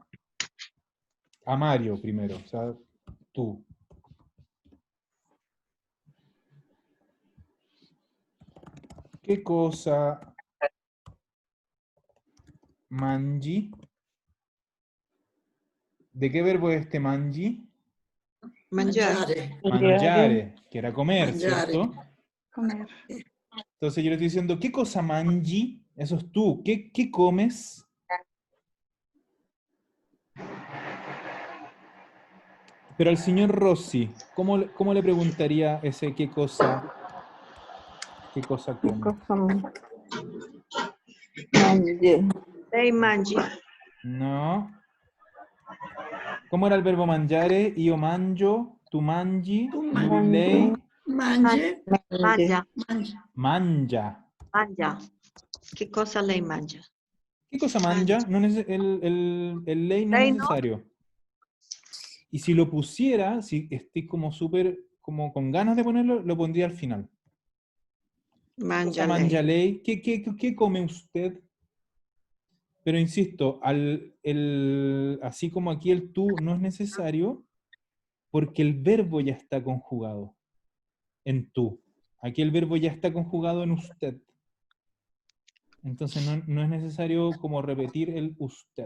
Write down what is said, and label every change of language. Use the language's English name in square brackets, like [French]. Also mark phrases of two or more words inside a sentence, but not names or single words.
[Spanish] A Mario primero, o sea, tú. ¿Qué cosa mangi? ¿De qué verbo es este mangi? [Italian] Mangiare. Mangiare, [Spanish] que era comer, [Italian] Mangiare. [Spanish] ¿cierto? Comer. Entonces yo le estoy diciendo, ¿qué cosa mangi? Eso es tú. ¿Qué comes? Pero al señor Rossi, ¿cómo le preguntaría ese qué cosa come? [Italian] Lei mangi. [Spanish] No. ¿Cómo era el verbo mangiare? [Italian] Io mangio, tu mangi, Tu mangi. lei Mangi. Mangia. Mangi. mangia. Mangia. Che cosa lei mangia? [Spanish] ¿Qué cosa mangia? No el lei no es Lei no. necesario. Y si lo pusiera, si estoy como súper, como con ganas de ponerlo, lo pondría al final. ¿Qué [Italian] Mangia cosa mangia lei. lei? [Spanish] ¿Qué come usted? Pero insisto, así como aquí el tú no es necesario, porque el verbo ya está conjugado en tú. Aquí el verbo ya está conjugado en usted. Entonces no es necesario como repetir el usted.